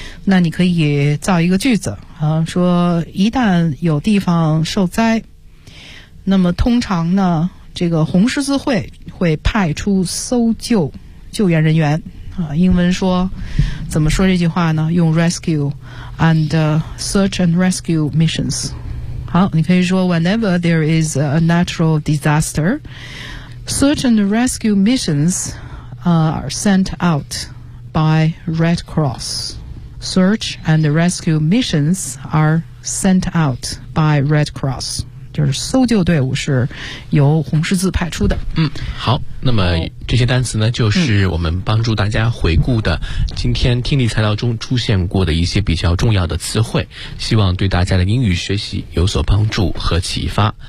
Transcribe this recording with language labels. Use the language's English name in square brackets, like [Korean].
[Chinese] 那你可以造一个句子啊，说一旦有地方受灾，那么通常呢，这个红十字会会派出搜救救援人员啊，英文说怎么说这句话呢？用 [English] rescue and search and rescue missions。 [Chinese] 好，你可以说 [English] whenever there is a natural disaster, search and rescue missions are sent out by Red Cross. Search and rescue missions are sent out by Red Cross. [Chinese] 就是搜救队伍是由红十字派出的。嗯，好，那么这些单词呢，就是我们帮助大家回顾的今天听力材料中出现过的一些比较重要的词汇，希望对大家的英语学习有所帮助和启发。